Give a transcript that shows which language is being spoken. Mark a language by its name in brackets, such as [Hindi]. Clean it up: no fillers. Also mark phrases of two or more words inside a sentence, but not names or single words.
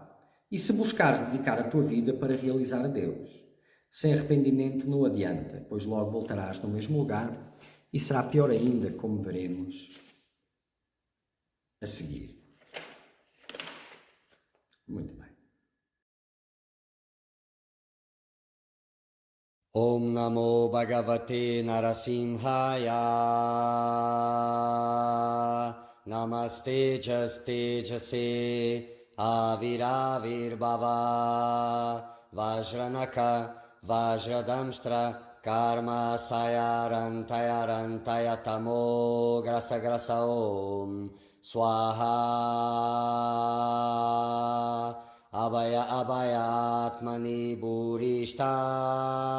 [Portuguese] E se buscares dedicar a tua vida para realizar a Deus. Sem arrependimento não adianta, pois logo voltarás no mesmo lugar e será pior ainda, como veremos a seguir. Muito bem. [Sanskrit] Om Namo Bhagavate Narasimhaya. Namaste Tejase Aviravirbhava Vajranaka Vajradamstra Karma Sayarantaya Tamo Grasa Grasa Om Swaha Abhaya Abhaya Atmani Burishta